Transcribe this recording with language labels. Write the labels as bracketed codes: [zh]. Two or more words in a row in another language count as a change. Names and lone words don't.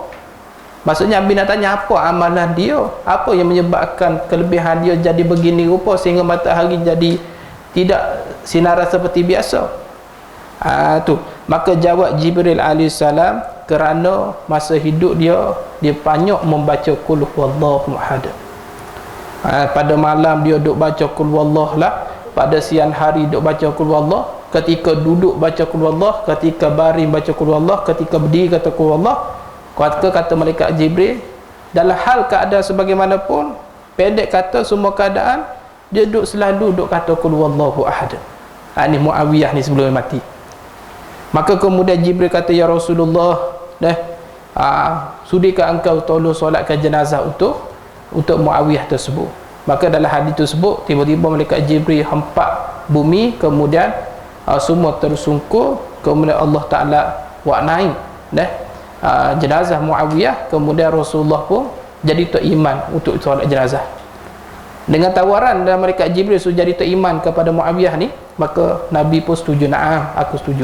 [ms] Maksudnya Nabi nak tanya apa amalan dia, apa yang menyebabkan kelebihan dia jadi begini rupa sehingga matahari jadi tidak sinar seperti biasa. Tu maka jawab Jibril alaihissalam, kerana masa hidup dia banyak membaca [ar] قل هو الله أحد. [ms] Pada malam dia duk baca [ar] قل هو الله [ms] lah, pada siang hari duk baca [ar] قل هو الله, [ms] ketika duduk baca [ar] قل هو الله, [ms] ketika baring baca [ar] قل هو الله, [ms] ketika berdiri kata [ar] قل هو الله. [ms] Kata malaikat Jibril, dalam hal keadaan sebagaimanapun, pendek kata semua keadaan, dia selalu duk kata [ar] قل هو الله أحد. [ms] Ni Muawiyah ni sebelum mati. Maka kemudian Jibril kata, [ar] يا رسول الله, [ms] sudikah engkau tolong solatkan jenazah untuk Muawiyah tersebut. Maka dalam hadis tersebut, tiba-tiba malaikat Jibril hempak bumi, kemudian semua tersungkur, kemudian [ar] الله تعالى [ms] naik jenazah Muawiyah, kemudian Rasulullah pun jadi teriman untuk solat jenazah. Dengan tawaran dan malaikat Jibril suruh jadi teriman kepada Muawiyah ni, maka Nabi pun setuju, na'am, aku setuju.